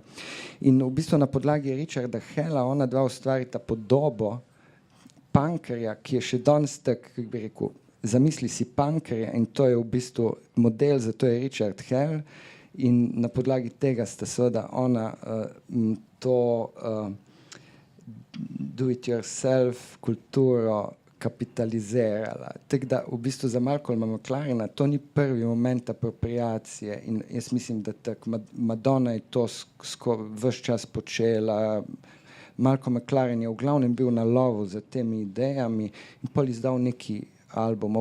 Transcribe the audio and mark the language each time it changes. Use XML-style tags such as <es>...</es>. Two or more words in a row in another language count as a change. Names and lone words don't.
<sl>In v bistvu na podlagi Richarda Hella ona dva ustvarita podobo punkerja, ki je še danes tak, kako bi rekel, zamisli si punkerja in to je v bistvu model, zato je Richard Hell in na podlagi tega sta seveda ona to</sl> <en>do it yourself</en> <sl>kulturo kapitalizirala. Tako da v bistvu za Malcolma McLarena to ni prvi moment apropriacije in jaz mislim, da tako Madonna je to ves čas počela. Malcolm McLaren je v glavnem bil na lovu za temi idejami in pol izdal neki album.</sl>